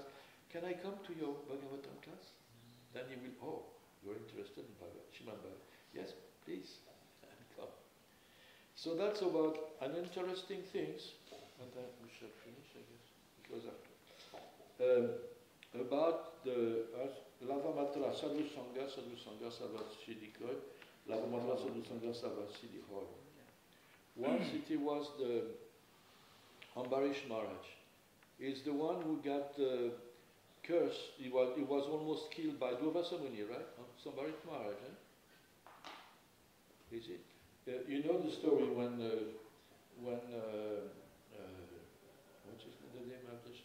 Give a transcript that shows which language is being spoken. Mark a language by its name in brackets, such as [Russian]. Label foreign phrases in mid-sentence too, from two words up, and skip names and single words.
[English] Can I come to your Bhagavatam class? Then he will, oh, you're interested in Srimad Bhagavatam. Yes, please, come. So that's about an interesting things, and then we shall finish, I guess, because after. [Sanskrit] About the Lavamatra Sadhu Sangha Savat Siddhikoy, Lavamatra Sadhu Sangha Savat Siddhikoy. [English] One city was the Ambarish Maharaj. He's the one who got cursed. He was almost killed by Durvasa Muni, right? Ambarish Maharaj, eh? Is it? You know the story when what is the name of this?